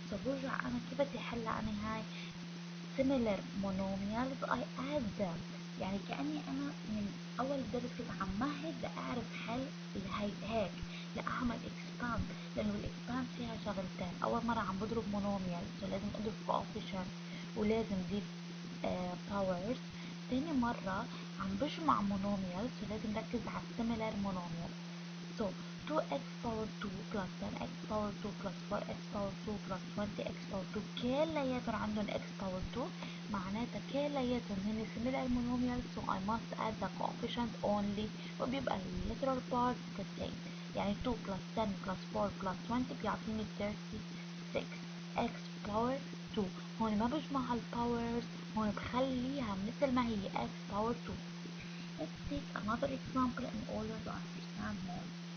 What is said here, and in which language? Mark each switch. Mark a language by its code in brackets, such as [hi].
[ar] برجع انا كيف بدي احلها؟ انا هاي [en] similar monomials I add them، [ar] يعني كأني أنا من أول درس كنت عم مهد لأعرف حل هيك لأعمل expand، لأنه الإكسباند فيها شغلتين. أول مرة عم بضرب monomials لازم أضرب coefficient ولازم ضيف powers. تاني مرة عم بجمع monomials ولازم ركز على similar monomials. [en] So 2x power 2 plus 10x power 2 plus 4x power 2 plus 20x power 2 [ar] كلياتهم عندهم x power 2 معناتها كلياتهم هن [en] similar monomials. So I must add the coefficient only [ar] وبيبقى ال [en] literal part the same. [ar] يعني 2 plus 10 plus 4 plus 20 بيعطيني 36 x power 2. هون ما بجمع الباورز، هون بخليها مثل ما هي x power 2. [en] Let's take another example in order to understand more.